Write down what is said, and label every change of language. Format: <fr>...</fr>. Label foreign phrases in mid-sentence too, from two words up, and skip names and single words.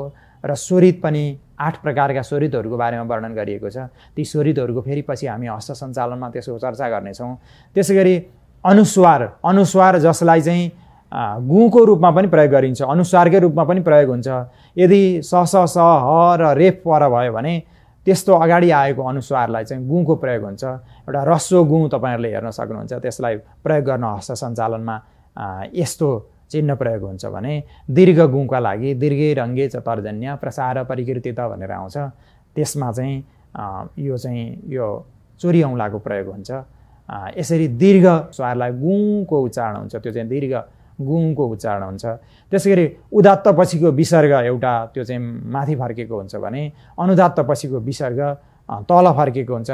<ne>र स्वरित पनि 8 प्रकारका स्वरितहरूको बारेमा वर्णन गरिएको छ। ती स्वरितहरूको फेरि पछि हामी हस्त सञ्चालनमा त्यसको चर्चा गर्नेछौँ। त्यसैगरी अनुस्वार जसलाई चाहिँ गुको रूपमा पनि प्रयोग गरिन्छ, अनुस्वारकै रूपमा पनि प्रयोग हुन्छ। यदि स स स ह र रेफ पर भयो भने त्यस्तो अगाडि आएको अनुस्वारलाई चाहिँ गुको प्रयोग हुन्छ। एउटा ह्रस्व गु तपाईँहरूले हेर्न सक्नुहुन्छ। त्यसलाई प्रयोग गर्न हस्त सञ्चालनमा यस्तो चिन्ह प्रयोग हुन्छ भने दीर्घ गुका लागि</ne> <sa>दीर्घे रङ्गे च तर्जन्य प्रसार परिकृतित</sa> <ne>भनेर आउँछ। त्यसमा चाहिँ यो चोरी औँलाको प्रयोग हुन्छ। यसरी दीर्घ स्वरलाई गुको उच्चारण हुन्छ, त्यो चाहिँ दीर्घ गुको उच्चारण हुन्छ। त्यसैगरी उदात्त पछिको विसर्ग एउटा त्यो चाहिँ माथि फर्केको हुन्छ भने अनुदात्त पछिको विसर्ग तल फर्केको हुन्छ।</ne>